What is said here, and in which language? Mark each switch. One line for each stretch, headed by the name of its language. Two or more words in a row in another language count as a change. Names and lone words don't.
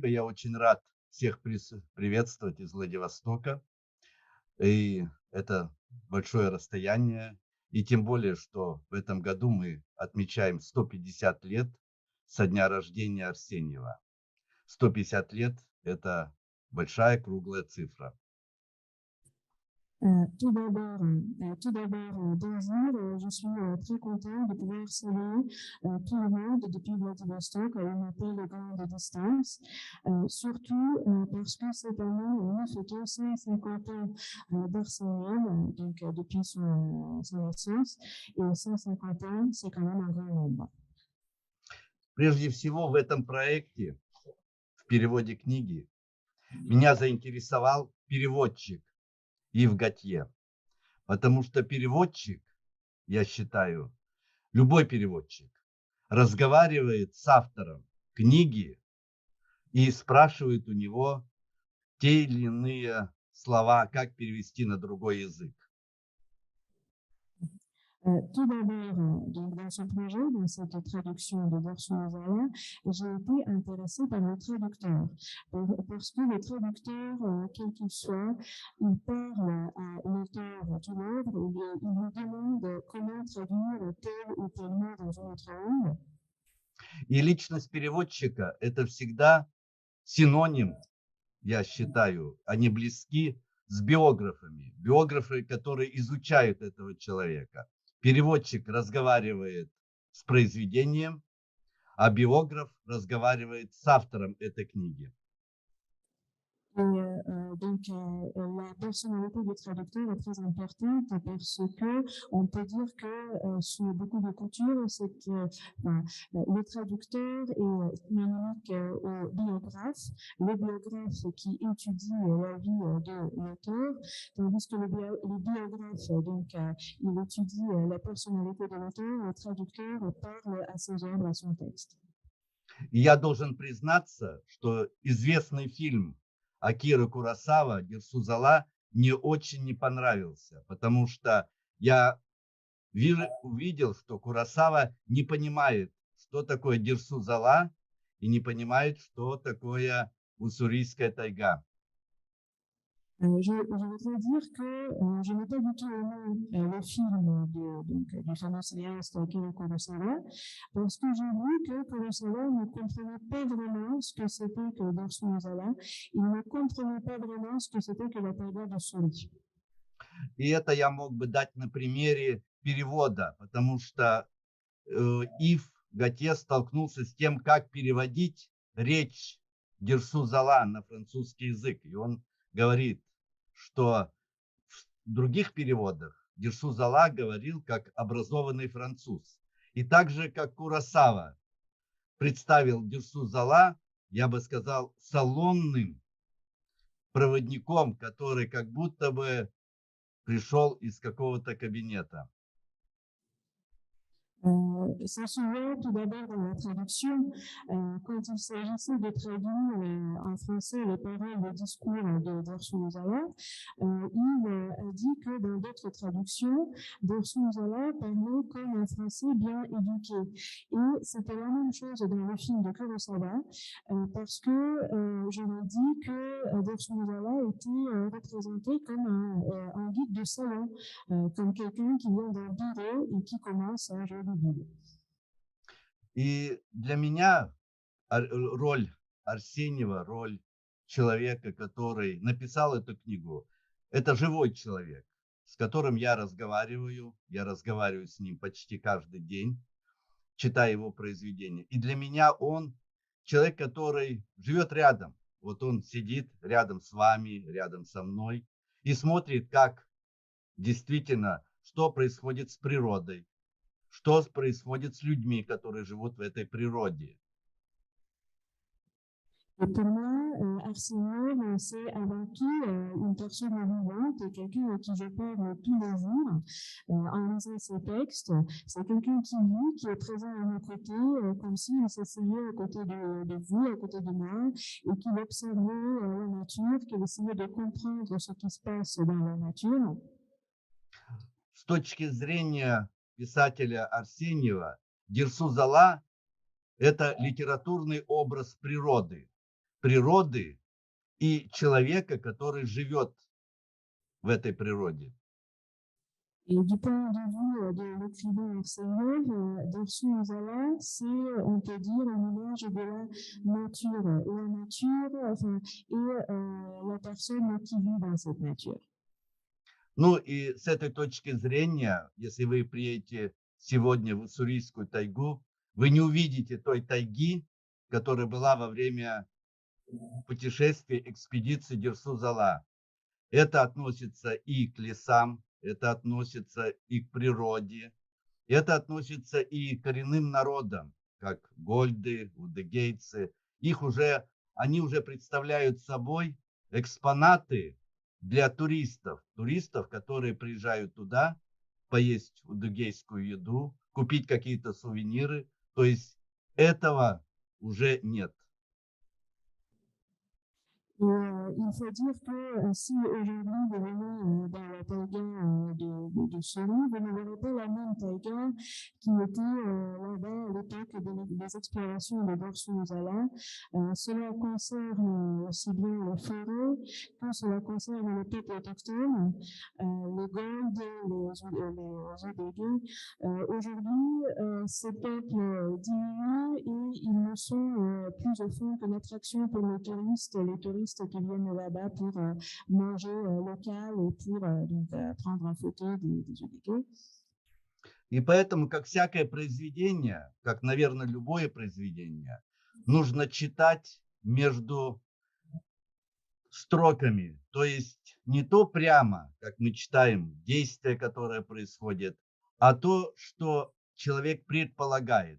Russian: Я очень рад всех приветствовать из Владивостока. И это большое расстояние. И тем более, что в этом году мы отмечаем 150 лет со дня рождения Арсеньева. 150 лет – это большая круглая цифра.
French: Tout d'abord, bonjour, je suis très content de pouvoir saluer tout le monde depuis Vladivostok à une telle grande distance, surtout parce que cette année, on a fêté 150 ans d'Arsenyev, donc depuis son naissance, et 150 ans, c'est quand même un grand nombre.
Russian: Прежде всего, в этом проекте, в переводе книги, меня заинтересовал переводчик Ив Готье, потому что переводчик, я считаю, любой переводчик, разговаривает с автором книги и спрашивает у него те или иные слова, как перевести на другой язык.
French: Tout d'abord, donc dans ce projet, dans cette traduction de Verso Uzala, j'ai été intéressée par le traducteur, parce que le traducteur, quel qu'il soit, il parle à l'auteur de l'œuvre, il lui demande comment traduire tel ou tel mot dans une autre langue.
Russian: И личность переводчика – это всегда синоним, я считаю, они близки с биографами. Биографы, которые изучают этого человека. Переводчик разговаривает с произведением, а биограф разговаривает с автором этой книги.
French: Donc, la personnalité du traducteur est très importante parce que on peut dire que sous beaucoup de coutumes, c'est que le traducteur est synonymique au biographe, le biographe qui étudie la vie de l'auteur, tandis que le biographe, donc, il étudie la personnalité de l'auteur, le traducteur parle à ses œuvres, à son texte.
Russian: И я должен признаться, что известный фильм Акира Куросава «Дерсу Узала» мне очень не понравился, потому что я увидел, что Куросава не понимает, что такое Дерсу Узала, и не понимает, что такое уссурийская тайга.
French: Je voudrais dire que je n'ai pas du tout aimé le film du fameux cinéaste Akira Kurosawa, parce que j'ai vu que Kurosawa ne comprenait pas vraiment ce que c'était que Dorsu Uzala, il ne comprenait pas vraiment ce que c'était que la taiga de Suri.
Russian: И это я мог бы дать на примере перевода, потому что Ив Готье столкнулся с тем, как переводить речь Дерсу Зала на французский язык. И он говорит, что в других переводах Дерсу Зала говорил как образованный француз. И так же, как Куросава представил Дерсу Зала, я бы сказал, салонным проводником, который как будто бы пришел из какого-то кабинета.
French: Ça se voit tout d'abord dans la traduction, quand il s'agissait de traduire en français les paroles du discours de Dorsu Uzala, il a dit que dans d'autres traductions, Dorsu Uzala parlait comme un français bien éduqué. Et c'était la même chose dans le film de Kurosawa, parce que je l'ai dit que Dorsu Uzala était représenté comme un guide de salon, comme quelqu'un qui vient d'un bureau et qui commence à jouer.
Russian: И для меня роль Арсеньева, роль человека, который написал эту книгу, это живой человек, с которым я разговариваю с ним почти каждый день, читая его произведения. И для меня он человек, который живет рядом. Вот он сидит рядом с вами, рядом со мной и смотрит, как действительно, что происходит с природой, что происходит с людьми, которые живут в этой природе.
French: Et pour moi, Arsenal, c'est avant tout une personne vivante, quelqu'un à qui je parle tous les jours en lisant ses textes. C'est quelqu'un qui vit, qui est présent à nos côtés, comme s'il s'asseyait à côté de vous, à côté de moi, et qui observait la nature, qui essayait de comprendre ce qui se passe dans la nature.
Russian: С точки зрения писателя Арсеньева, Дерсу Зала – это литературный образ природы и человека, который живет в этой природе.
French: Et du point de vue de l'écrivain Arsenyev, Dorsu Uzala, c'est, on peut dire, une image de la nature. Et la nature, et la personne qui vit dans cette nature.
Russian: Ну и с этой точки зрения, если вы приедете сегодня в Уссурийскую тайгу, вы не увидите той тайги, которая была во время путешествий экспедиции Дерсу Зала. Это относится и к лесам, это относится и к природе, это относится и к коренным народам, как гольды, удыгейцы. Они уже представляют собой экспонаты для туристов, которые приезжают туда, поесть удыгейскую еду, купить какие-то сувениры. То есть этого уже нет.
French: Il faut dire que si aujourd'hui vous venez dans la taïga de Suri, vous ne verrez pas la même taïga qui était là-bas à l'époque des explorations de Dorsu Uzala. Cela concerne aussi bien les forêts que cela concerne les peuples autochtones, les Goldes, les Odégués. Aujourd'hui, ces peuples diminuent et ils ne sont plus au fond que l'attraction pour les touristes qui viennent là-bas pour manger local et pour prendre en photo des Odégués.
Russian: И поэтому, как всякое произведение, как, наверное, любое произведение, нужно читать между строками. То есть не то прямо, как мы читаем, действие, которое происходит, а то, что человек предполагает.